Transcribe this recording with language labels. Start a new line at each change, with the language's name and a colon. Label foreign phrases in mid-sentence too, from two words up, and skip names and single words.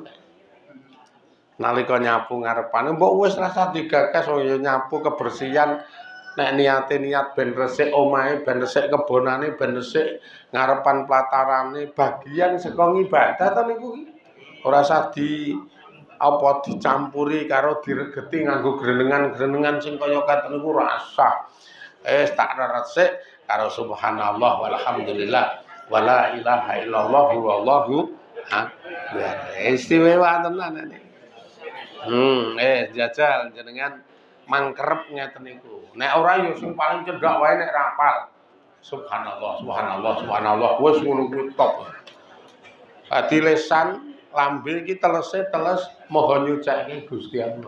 Javanese: Nalika nyapu ngarepane mbok wis rasa digagas ya nyapu kebersihan nek niate niat ben resik omahe, ben resik kebonane, ben resik ngarepan platarane, bagian saka ibadah to niku iki. Ora usah dicampuri karo diregeti nganggo grenengan-grenengan sing kaya katen niku rasa. Tak resik karo
Arabic: سبحان الله والحمد لله ولا إله إلا الله والله أكبر.
Javanese: Istimewa tenan iki. Jajal jenengan mangkerep ngeten niku. Nek ora ya sing paling cedhak wae nek rapal.
Arabic: سبحان الله سبحان الله سبحان الله
Javanese: wis ngono kuwi top. Dadi lisan lambe iki telese teles maha nyucake Gusti Allah.